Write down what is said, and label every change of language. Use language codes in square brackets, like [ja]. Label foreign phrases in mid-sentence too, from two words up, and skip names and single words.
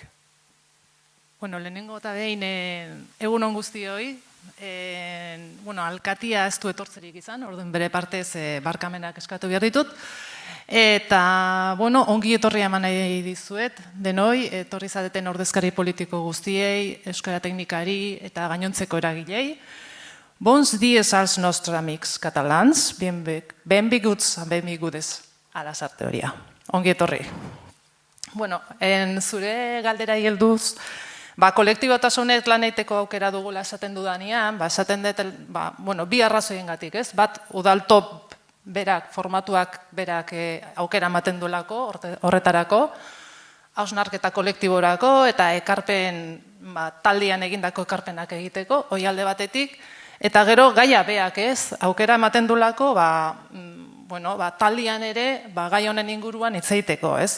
[eu] Bueno, lehenengo eta behin egunon guztioi, alkatia ez du etortzerik izan, orduan bere partez barkamenak eskatu behar ditut. Eta, ongi etorria eman nahi dizuet, denoi, etorri zadeten ordezkari politiko guztiei, euskara teknikari eta gainontzeko eragilei. [ca] Bons dies als nostres amics catalans, benvinguts, benvingudes a la sarteoria. [eu] Ongi etorri. Zure galdera helduz, kolektibotasunet lan egiteko aukera dugula esaten dudanean, esaten dut, bi arrazoiengatik, ez? Bat, udaltop berak, formatuak berak aukera ematen duelako horretarako, hausnarketa kolektiborako eta ekarpen, taldean egindako ekarpenak egiteko, hoi alde batetik, eta gero gaia beak ez, aukera ematen duelako, taldean ere, gai honen inguruan hitzeiteko, ez?